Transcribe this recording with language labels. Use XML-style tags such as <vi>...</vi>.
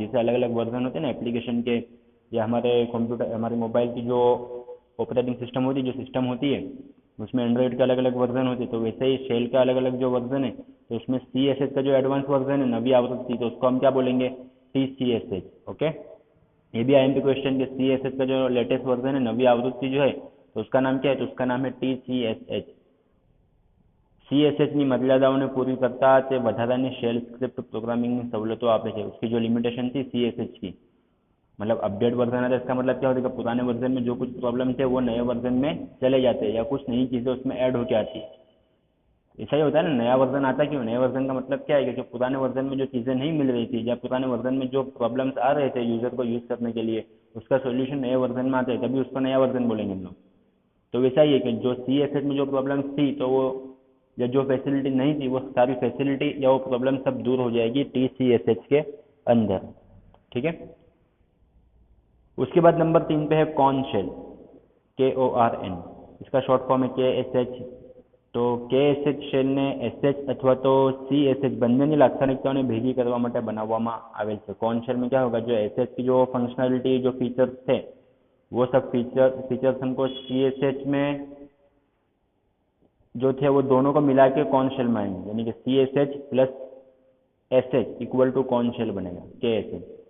<hi>जैसे अलग अलग वर्जन होते हैं ना एप्लीकेशन के, या हमारे कंप्यूटर हमारे मोबाइल की जो ऑपरेटिंग सिस्टम होती है, जो सिस्टम होती है, उसमें एंड्रॉइड के अलग अलग वर्जन होते हैं, तो वैसे ही शेल का अलग अलग जो वर्जन है, तो उसमें CSH का जो एडवांस वर्जन है, नवी आवृत्ति, तो उसको हम क्या बोलेंगे? TCSH। ओके, ये भी IMP क्वेश्चन के CSH का जो लेटेस्ट वर्जन है, नवी आवृत्ति जो है, तो उसका नाम क्या है? तो उसका नाम है TCSH।</hi> <gu>CSH ની મર્યાદાઓને પૂરી કરતા તે વધારાની શેલ સ્ક્રિપ્ટ પ્રોગ્રામિંગની સવલતો આપે છે।</gu> <hi>उसकी जो लिमिटेशन थी CSH की, मतलब अपडेट वर्जन आता है, इसका मतलब क्या होता है कि पुराने वर्जन में जो कुछ प्रॉब्लम थे वो नए वर्जन में चले जाते हैं, या कुछ नई चीज़ें उसमें ऐड होके आती है। ऐसा ही होता है ना, नया वर्जन आता क्यों? नए वर्जन का मतलब क्या है कि जो पुराने वर्जन में जो चीज़ें नहीं मिल रही थी, या पुराने वर्जन में जो प्रॉब्लम्स आ रहे थे यूज़र को यूज़ करने के लिए, उसका सोल्यूशन नए वर्जन में आता है, तभी उसको नया वर्जन बोलेंगे हम लोग। तो वैसा ही है कि जो CSH में जो प्रॉब्लम्स थी, तो वो या जो फैसिलिटी नहीं थी, वो सारी फैसिलिटी या वो प्रॉब्लम सब दूर हो जाएगी TCSH के अंदर। ठीक है, उसके बाद नंबर 3 पे है कॉर्न शेल, KORN। इसका शॉर्ट फॉर्म है KSH।</hi> <gu>तो KSH शेल ने SH अथवा तो CSH બંનેની લાક્ષણિકતાઓને ભેગી કરવા માટે બનાવવામાં આવેલ છે।</gu> <hi>कॉर्न शेल में क्या होगा? जो SH की जो फंक्शनलिटी, जो फीचर्स थे, वो सब फीचर्स हमको CSH में जो थे वो दोनों को मिला के कॉर्न शेल में आएंगे, यानी कि CSH plus SH equal to corn shell बनेगा KSH।</hi>